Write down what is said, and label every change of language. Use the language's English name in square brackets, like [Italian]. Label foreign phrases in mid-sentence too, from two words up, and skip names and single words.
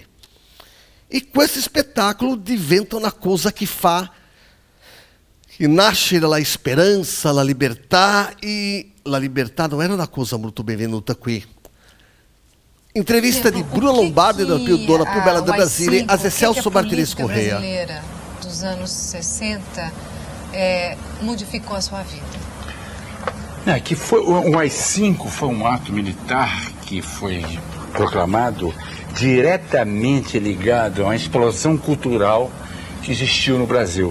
[Italian] E questo spettacolo diventa una cosa che nasce dalla speranza, la libertà, e la libertà non era una cosa molto benvenuta qui. Intervista di Bruna Lombardi, dona più bella do Brasile, a Zé Celso Martínez Corrêa. [Portuguese] Brasileira dos anos 60 modificou a sua vida? Que foi, o AI-5 foi um ato militar que foi proclamado diretamente ligado a uma explosão cultural que existiu no Brasil.